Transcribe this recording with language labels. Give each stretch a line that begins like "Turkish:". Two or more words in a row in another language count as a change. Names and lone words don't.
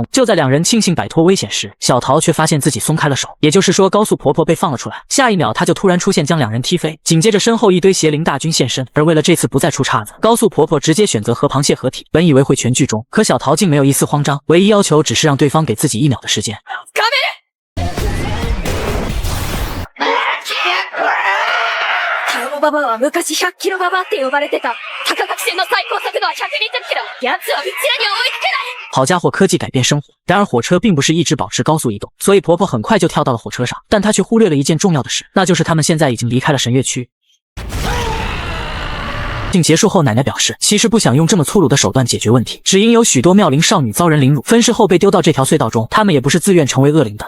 Chinese: 就在两人庆幸摆脱危险时，小桃却发现自己松开了手，也就是说高速婆婆被放了出来。下一秒她就突然出现，将两人踢飞。紧接着身后一堆邪灵大军现身，而为了这次不再出岔子，高速婆婆直接选择和螃蟹合体。本以为会全剧终，可小桃竟没有一丝慌张，唯一要求只是让对方给自己1秒的时间。
Japanese: ババアは昔100キロババアって呼ばれてた。高垣線の最高速度は120キロ。奴はうちらには追いつけない。
Chinese: 好家伙，科技改变生活。然而火车并不是一直保持高速移动，所以婆婆很快就跳到了火车上，但她却忽略了一件重要的事，那就是他们现在已经离开了神月区。结束后，奶奶表示，其实不想用这么粗鲁的手段解决问题，只因有许多妙龄少女遭人凌辱，分尸后被丢到这条隧道中，她们也不是自愿成为恶灵的。